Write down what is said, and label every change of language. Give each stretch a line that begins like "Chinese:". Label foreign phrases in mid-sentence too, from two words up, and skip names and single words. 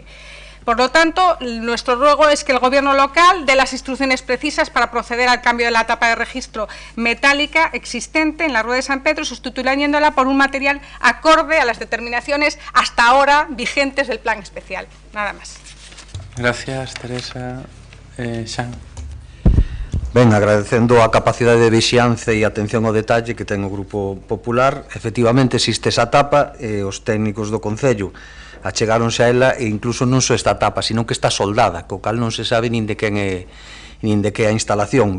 Spanish: Por lo tanto, nuestro ruego es que el Gobierno local dé las instrucciones precisas para proceder al cambio de la tapa de registro metálica existente en la Rúa de San Pedro, sustituyéndola por un material acorde a las determinaciones hasta ahora vigentes del plan especial. Nada más. Gracias, Teresa. Xan.
Galician: Ben, agradecendo a capacidade de vixianza e atención ao detalle que ten o Grupo Popular, efectivamente existe esa tapa e os técnicos do Concello achegáronse a ela e incluso non só esta tapa, sino que está soldada, co cal non se sabe nin de quen é nin de que a instalación.